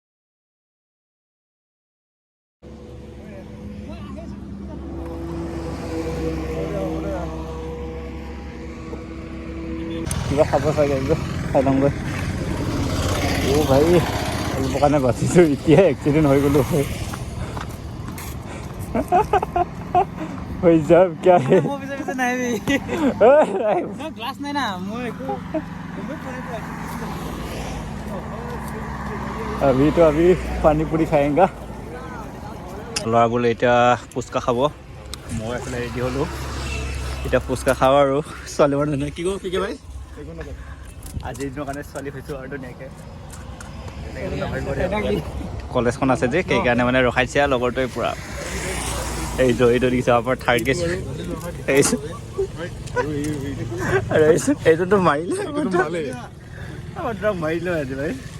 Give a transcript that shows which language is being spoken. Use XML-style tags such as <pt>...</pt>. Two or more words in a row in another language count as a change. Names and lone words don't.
<as>কিবা খাব চাগে, খাই লওঁগৈ। অ' ভাই অলপৰ কাৰণে বাচিছোঁ, এতিয়াই এক্সিডেণ্ট হৈ গ'লোঁ হয়। হৈ যাম কিয়</as> <hi>अभी तो अभी पानी पूरी खाएंगा।</hi> <as>ল'ৰাবোৰে এতিয়া ফুচকা খাব, মই এইফালে ৰেডি হ'লোঁ। এতিয়া ফুচকা খাওঁ আৰু ছোৱালী মানুহ ধুনীয়া কি কওঁ কি ভাই আজিৰ দিনৰ কাৰণে ছোৱালী হৈছোঁ আৰু ধুনীয়াকৈ। কলেজখন আছে যে সেইকাৰণে মানে ৰখাইছে আৰু লগৰটোৱে পূৰা এইটো দেখিছে আমাৰ থাৰ্ড গেছ এইটোতো মাৰিলে মাৰিলে আজি ভাই।</as>